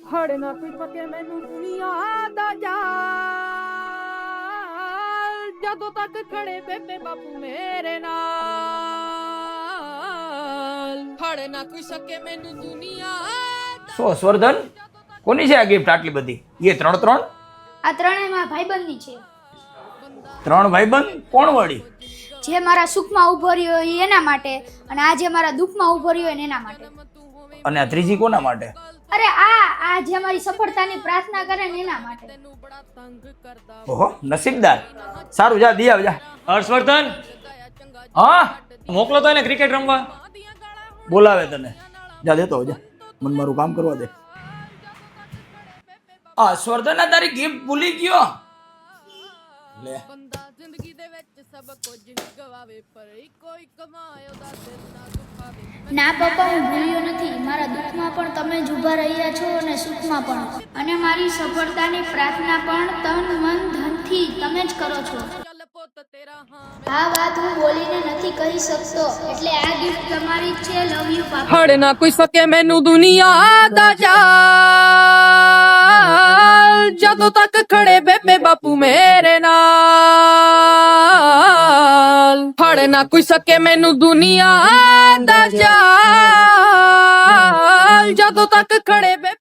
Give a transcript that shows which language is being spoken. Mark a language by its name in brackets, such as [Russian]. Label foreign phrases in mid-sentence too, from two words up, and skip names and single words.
[Punjabi] ਫੜ ਨਾ ਕੋਈ ਸਕੇ ਮੈਨੂੰ ਦੁਨੀਆ ਦਾ ਜਾਲ ਜਦੋਂ ਤੱਕ ਖੜੇ ਬੇਬੇ ਬਾਪੂ ਮੇਰੇ ਨਾਲ ਫੜ ਨਾ ਕੋਈ ਸਕੇ ਮੈਨੂੰ દુનિયા [Gujarati] સો સ્વર્ધન કોની છે આ ગિફ્ટ આટલી બધી એ ત્રણ ત્રણ આ ત્રણેય મારા ભાઈબંધની છે. ત્રણ ભાઈબંધ કોણ વળી જે મારા સુખમાં ઉભો રહ્યો હોય એના માટે અને આ જે મારા દુઃખમાં ઉભો રહ્યો હોય એના માટે. અને આ ત્રીજી કોના માટે અરે આ જે મારી સફળતાની પ્રાર્થના કરે ને એના માટે. ઓહો નસીબદાર સારું જા દી આવ જા હર્ષવર્ધન હા મોકલો તો એને ક્રિકેટ રમવા. બોલાવે તને જા દેતો હો, જા મને મારું કામ કરવા દે. આ સ્વર્ધન તારી ગિફ્ટ ભૂલી ગયો લે [Punjabi] ਬੰਦਾ ਜ਼ਿੰਦਗੀ ਦੇ ਵਿੱਚ ਸਭ ਕੁਝ ਹੀ ਗਵਾਵੇ ਪਰ ਇੱਕੋ ਇੱਕ ਮਾਂ ਉਹਦਾ ਦਿਲ ਨਾ ਦੁਖਾਵੇ [Gujarati] ના પપ્પા, હું ભૂલ્યો નથી. મારા દુઃખમાં પણ તમે જ ઊભા રહ્યા છો અને સુખમાં પણ. અને મારી સફળતાની પ્રાર્થના પણ તન મન ધનથી તમે જ કરો છો. [Punjabi] ਚੱਲ ਪੁੱਤ ਤੇਰਾ ਹਾਂ [Gujarati] આ વાત હું બોલીને નથી કહી શકતો, એટલે આ ગિફ્ટ તમારી જ છે. [English] love you papa. [Punjabi] ਫੜ ਨਾ ਕੋਈ ਸਕੇ ਮੈਨੂੰ ਦੁਨੀਆ ਦਾ ਜਾਲ ਜਦੋਂ ਤੱਕ ਖੜੇ ਬੇਬੇ ਬਾਪੂ ਮੇਰੇ ਨਾਲ ਫੜ ਨਾ ਕੋਈ ਸਕੇ ਮੈਨੂੰ ਦੁਨੀਆ ਦਾ ਜਾਲ ਜਦੋਂ ਤੱਕ ਖੜੇ ਬੇਬੇ